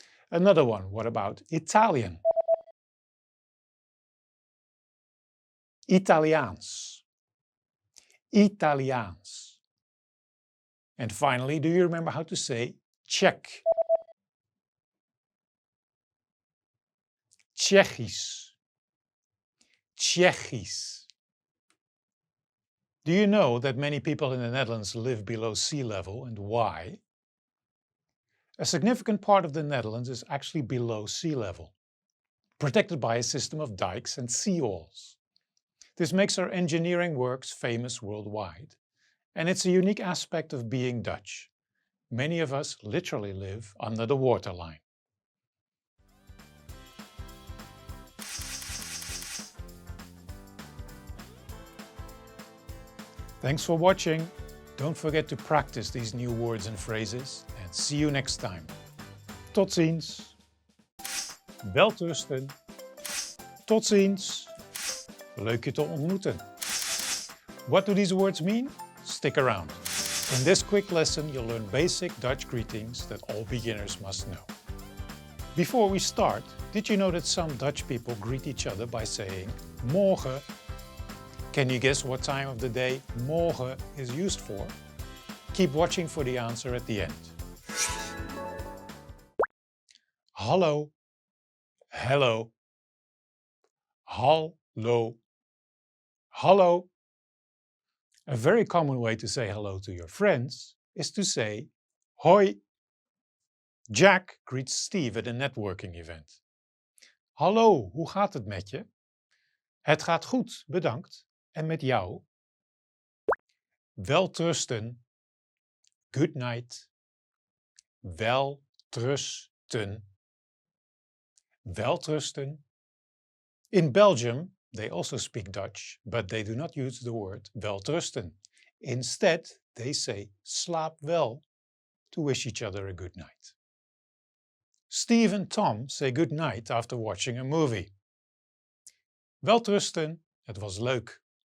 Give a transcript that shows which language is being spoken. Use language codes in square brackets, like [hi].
[en] Another one, what about Italian? [nl] Italiaans, Italiaans. [en] And finally, do you remember how to say Czech? [nl] Tsjechisch, Tsjechisch. [en] Do you know that many people in the Netherlands live below sea level, and why? A significant part of the Netherlands is actually below sea level, protected by a system of dikes and seawalls. This makes our engineering works famous worldwide, and it's a unique aspect of being Dutch. Many of us literally live under the waterline. Thanks for watching. Don't forget to practice these new words and phrases, and see you next time. [nl] Tot ziens. Welterusten. Tot ziens. Leuk je te ontmoeten. [en] What do these words mean? Stick around. In this quick lesson, you'll learn basic Dutch greetings that all beginners must know. Before we start, did you know that some Dutch people greet each other by saying morgen? Can you guess what time of the day morgen is used for? Keep watching for the answer at the end. [nl] Hallo, hello, hallo, hallo. [en] A very common way to say hello to your friends is to say hoi. Jack greets Steve at a networking event. [nl] Hallo, hoe gaat het met je? Het gaat goed, bedankt. En met jou? Welterusten. [en] Good night. [nl] Welterusten. Welterusten. [en] In Belgium, they also speak Dutch, but they do not use the word welterusten. Instead, they say [nl] slaap wel [en] to wish each other a good night. Steve and Tom say good night after watching a movie. [nl] Welterusten, het was leuk.